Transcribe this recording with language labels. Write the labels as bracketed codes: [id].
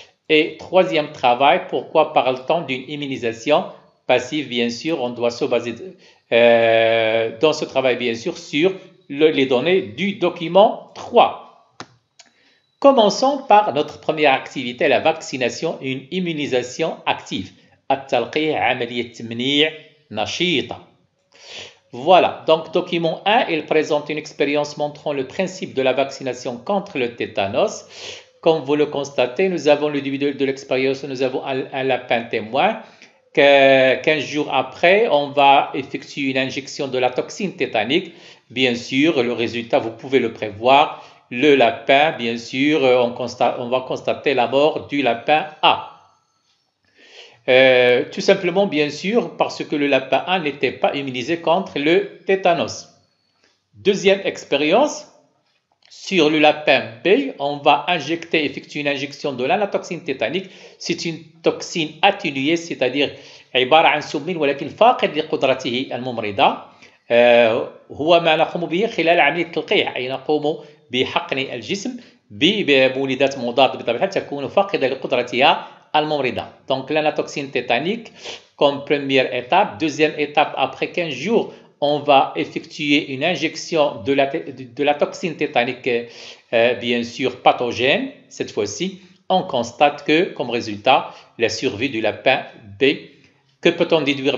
[fr] Et troisième travail, pourquoi parle-t-on d'une immunisation passive? Bien sûr, on doit se baser dans ce travail, bien sûr, sur les données du document 3. Commençons par notre première activité, la vaccination, une immunisation active. [ar] التلقيح عملية تمنيع نشيطة. [fr] Voilà, donc document 1, il présente une expérience montrant le principe de la vaccination contre le tétanos. Comme vous le constatez, nous avons le début de l'expérience, nous avons un lapin témoin. 15 jours après, on va effectuer une injection de la toxine tétanique. Bien sûr, le résultat, vous pouvez le prévoir. Le lapin, bien sûr, on va constater la mort du lapin A. Tout simplement, bien sûr, parce que le lapin A n'était pas immunisé contre le tétanos. Deuxième expérience, sur le lapin B, on va effectuer une injection de l'anatoxine tétanique. C'est une toxine atténuée, c'est-à-dire [ar] عبارة عن سم ولكن فاقد لقدرته الممرضة. هو ما نقوم به خلال عملية التلقيح، أي نقوم بحقن الجسم بمولدات مضادة بطبيعة تكون فاقدة لقدرتها الممرضة. [fr] Donc l'anatoxine tétanique comme première étape. Deuxième étape, après 15 jours, on va effectuer une injection de la toxine tétanique, bien sûr pathogène. Cette fois-ci, on constate que, comme résultat, la survie du lapin B. Que peut-on déduire?